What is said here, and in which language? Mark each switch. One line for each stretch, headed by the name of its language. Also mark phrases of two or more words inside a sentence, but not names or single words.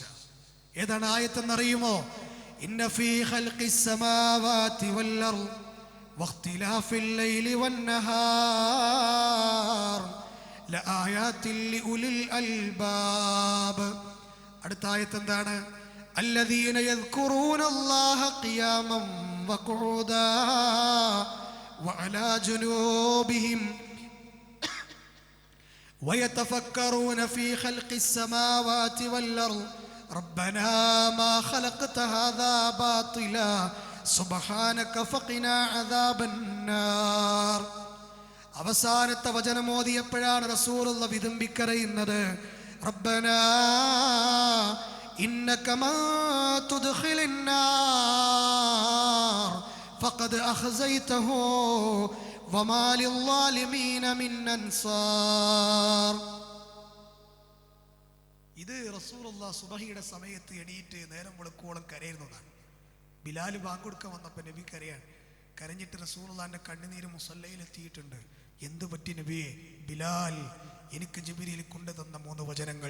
Malayalam: ഏതാണ് ആയത്തെന്നറിയുമോ?
Arabic: إن في خلق السماوات والأرض واختلاف الليل والنهار لآيات لأولي الألباب.
Malayalam: അടുത്ത ആയത്ത് എന്താണ്?
Arabic: الذين يذكرون الله قياما وقعودا وعلى جنوبهم ويتفكرون في خلق السماوات والأرض ربنا ما خلقت هذا باطلا سبحانك فقنا عذاب النار.
Malayalam: അവസാനത്തെ വചനം ഓതിയപ്പോഴാണ് റസൂലുള്ളാഹി വിതുമ്പിക്കരയുന്നത്,
Arabic: റബ്ബനാ إنك من تدخل النار فقد أخزيته وما للظالمين من أنصار.
Malayalam: ഇത് റസൂലുള്ളാഹി സുബഹിയുടെ സമയത്ത് എണീറ്റ് നേരം വെളുക്കോളം കരയുന്നതാണ്. ബിലാൽ ബാങ്ക് കൊടുക്കാൻ വന്നപ്പോൾ നബി കരയാണ്. കരഞ്ഞിട്ട് റസൂലുള്ളാഹിന്റെ കണ്ണുനീര് മുസല്ലയിൽ എത്തിയിട്ടുണ്ട്. എന്ത് പറ്റി നബിയെ? ബിലാൽ, എനിക്ക് ജിബ്രീൽ കൊണ്ടുതന്ന 3 വചനങ്ങൾ.